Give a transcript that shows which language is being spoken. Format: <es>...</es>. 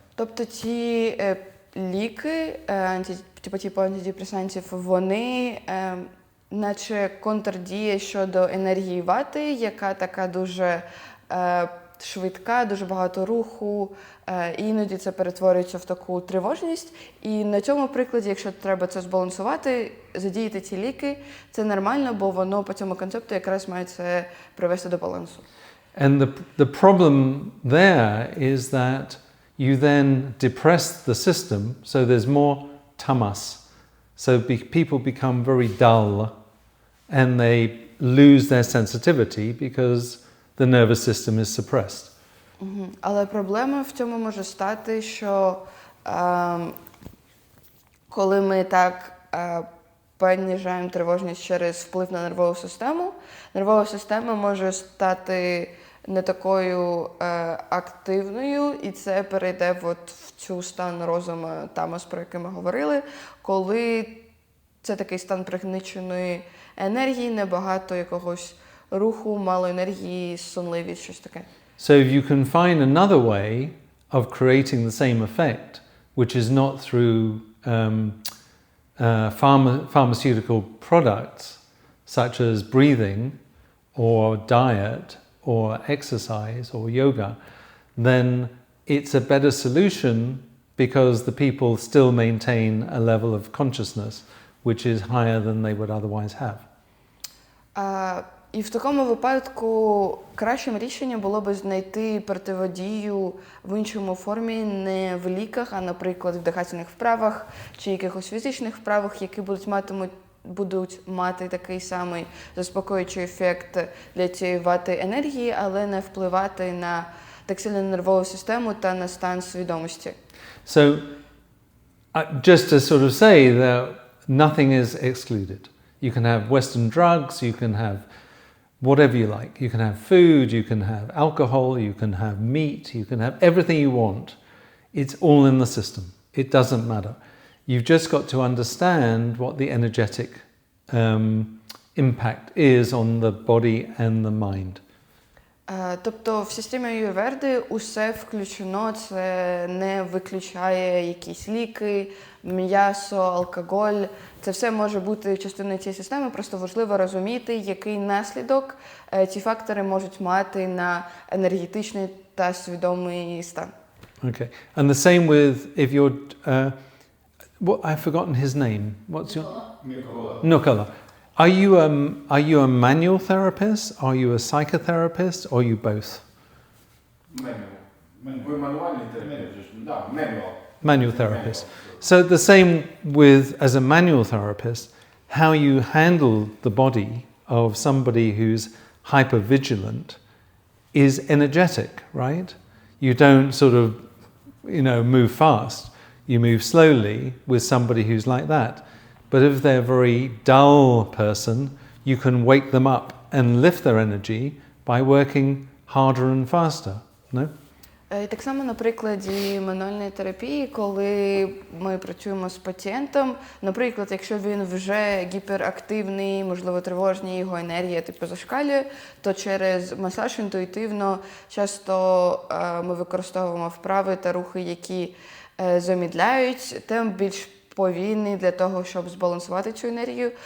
<uk>Тобто ці ліки, типу антидепресантів, вони наче контрдіє щодо енергії вати, яка така дуже швидка, дуже багато руху, і іноді це перетворюється в таку тривожність. І на цьому прикладі, якщо треба це збалансувати, задіяти ці ліки, це нормально, бо воно по цьому концепту якраз має це привести до балансу.</uk> <en>And the problem there is that you then depress the system, so there's more tamas. So people become very dull and they lose their sensitivity because the nervous system is suppressed.</en> <uk>Але проблема в цьому може стати, що коли ми так понижаємо тривожність через вплив на нервова система може стати не такою активною, і це перейде в цю стан розуму тамас, про який ми говорили, коли це такий стан пригніченої енергії, небагато якогось руху, мало енергії, сонливість, щось таке.</uk> <en>So if you can find another way of creating the same effect, which is not through pharmaceutical products such as breathing or diet or exercise or yoga, then it's a better solution because the people still maintain a level of consciousness which is higher than they would otherwise have.</en> <uk>І в такому випадку кращим рішенням було б знайти противодію в іншому формі, не в ліках, а, наприклад, в дихательних вправах чи якихось фізичних вправах, які будуть мати такий самий заспокоюючий ефект для цієї вати енергії, але не впливати на так сильно нервову систему та на стан свідомості.</uk> <en>So, just to sort of say that nothing is excluded. You can have Western drugs, you can have whatever you like. You can have food, you can have alcohol, you can have meat, you can have everything you want. It's all in the system. It doesn't matter. You've just got to understand what the energetic impact is on the body and the mind.</en> <uk>Тобто в системі Аюрведи усе включено, це не виключає якісь ліки, м'ясо, алкоголь. Це все може бути частиною цієї системи, просто важливо розуміти, який наслідок ці фактори можуть мати на енергетичний та свідомий стан.</uk> <en>Okay. And the same with if you're I've forgotten his name. What's your Nukala. Are you a manual therapist? Are you a psychotherapist? Or are you both?</en> <uk>Ви мануальний терапевт?</uk> <ru>Да,</ru> <en>Manual therapist. So the same with as a manual therapist, how you handle the body of somebody who's hypervigilant is energetic, right? You don't sort of, move fast. You move slowly with somebody who's like that. But if they're a very dull person, you can wake them up and lift their energy by working harder and faster, no?</en> <uk>І так само на прикладі мануальної терапії, коли ми працюємо з пацієнтом, наприклад, якщо він вже гіперактивний, можливо, тривожний, його енергія зашкалює, то через масаж інтуїтивно часто ми використовуємо вправи та рухи, які замідляють темп більш повільний для того, щоб збалансувати цю енергію.</uk>